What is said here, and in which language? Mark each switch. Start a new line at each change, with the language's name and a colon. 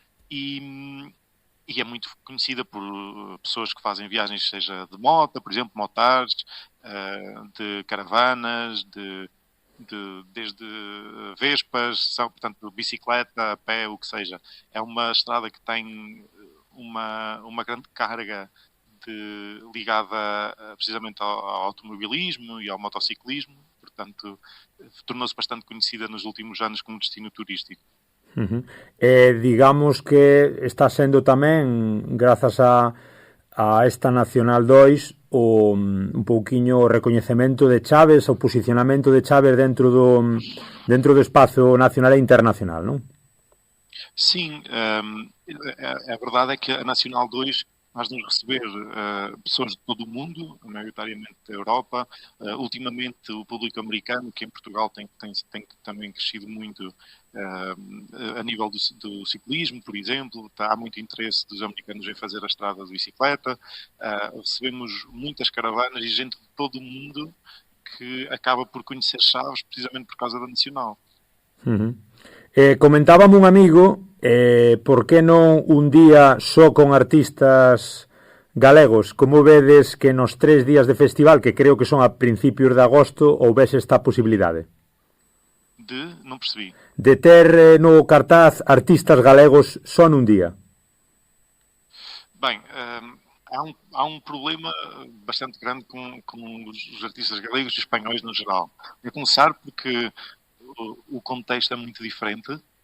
Portuguese: E é muito conhecida por pessoas que fazem viagens, seja de moto, por exemplo, motares, de caravanas, desde vespas, portanto, bicicleta, a pé, o que seja. É uma estrada que tem uma grande carga ligada precisamente ao automobilismo e ao motociclismo. Portanto, tornou-se bastante conhecida nos últimos anos como destino turístico.
Galician: Digamos que está sendo tamén, grazas a esta Nacional 2, un pouquiño o recoñecemento de Chaves, o posicionamento de Chaves dentro do espazo nacional e internacional, non?
Portuguese: Sim, a verdade é que a Nacional 2 nós vamos receber pessoas de todo o mundo, maioritariamente da Europa. Ultimamente, o público americano, que em Portugal tem também crescido muito a nível do ciclismo, por exemplo. Há muito interesse dos americanos em fazer a estrada de bicicleta. Recebemos muitas caravanas e gente de todo o mundo que acaba por conhecer Chaves precisamente por causa da Nacional.
Galician: Comentábame un amigo, por que non un día só con artistas galegos? Como vedes que nos 3 días de festival, que creo que son a principios de agosto, houvese esta posibilidade? Non percebi. De ter no cartaz artistas galegos só nun día.
Portuguese: Bem, há um problema bastante grande com os artistas galegos e espanhóis no geral. A começar porque o contexto é muito diferente.